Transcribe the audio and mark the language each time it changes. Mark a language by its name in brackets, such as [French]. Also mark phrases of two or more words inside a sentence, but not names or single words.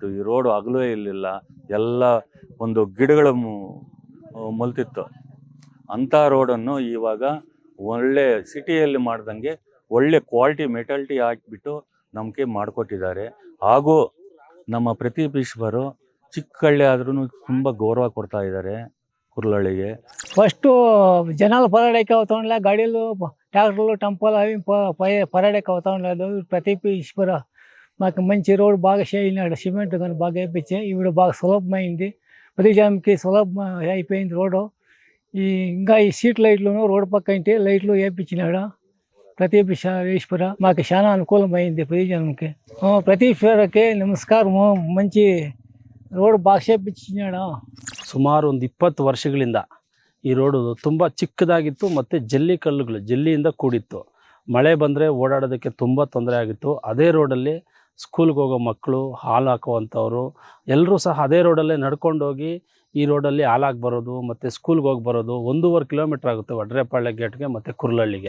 [Kannada] ಈ ರೋಡು ಅಗಲೂ ಇರಲಿಲ್ಲ, ಎಲ್ಲ ಒಂದು ಗಿಡಗಳು ಮೊಲ್ತಿತ್ತು. ಅಂಥ ರೋಡನ್ನು ಇವಾಗ ಒಳ್ಳೆ ಸಿಟಿಯಲ್ಲಿ ಮಾಡ್ದಂಗೆ ಒಳ್ಳೆ [English] quality metality [Kannada] ಹಾಕಿಬಿಟ್ಟು ನಮಗೆ ಮಾಡಿಕೊಟ್ಟಿದ್ದಾರೆ. ಹಾಗೂ ನಮ್ಮ ಪ್ರದೀಪ್ ಈಶ್ವರು ಚಿಕ್ಕ ಹಳ್ಳಿ ಆದ್ರೂ ತುಂಬ ಗೌರವ ಕೊಡ್ತಾ ಇದ್ದಾರೆ ಕುರ್ಲಳ್ಳಿಗೆ. [Telugu] ఫస్ట్ జనాలు పరాడేకి అవుతా ఉండలే, గాడీలు ట్రాక్టర్లు టంపాలు అవి పరాడేకి అవుతా ఉండలేదు. ప్రదీప్ ఈశ్వర మాకు మంచి రోడ్ బాగా చేయినాడు, సిమెంట్ కానీ బాగా వేయించి ఇప్పుడు బాగా సులభమైంది. ప్రతి జనంకి సులభం అయిపోయింది రోడ్డు. ఇంకా ఈ సీట్ లైట్లను రోడ్డు పక్క ఇంటి లైట్లు వేయించినాడు ప్రదీప్ ఈశ్వర. మాకు చాలా అనుకూలమైంది ప్రతి జనంకి. ప్రదీప్ ఈశ్వరకి నమస్కారము. మంచి రోడ్ బాగ సేపిసినాడు. [Kannada] ಸುಮಾರು ಒಂದು 20 ವರ್ಷಗಳಿಂದ ಈ ರೋಡು ತುಂಬ ಚಿಕ್ಕದಾಗಿತ್ತು ಮತ್ತು ಜಲ್ಲಿಯಿಂದ ಕೂಡಿತ್ತು. ಮಳೆ ಬಂದರೆ ಓಡಾಡೋದಕ್ಕೆ ತುಂಬ ತೊಂದರೆ ಆಗಿತ್ತು. ಅದೇ ರೋಡಲ್ಲಿ ಸ್ಕೂಲ್ಗೆ ಹೋಗೋ ಮಕ್ಕಳು, ಹಾಲು ಹಾಕುವಂಥವ್ರು ಎಲ್ಲರೂ ಸಹ ಅದೇ ರೋಡಲ್ಲೇ ನಡ್ಕೊಂಡೋಗಿ ಈ ರೋಡಲ್ಲಿ ಹಾಲಾಗಿ ಬರೋದು ಮತ್ತು ಸ್ಕೂಲ್ಗೆ ಹೋಗಿ ಬರೋದು 1.5 ಕಿಲೋಮೀಟ್ರ್ ಆಗುತ್ತೆ ವಡ್ರೇಪಾಳ್ಯ ಗೇಟ್ಗೆ ಮತ್ತು ಕುರ್ಲಳ್ಳಿಗೆ.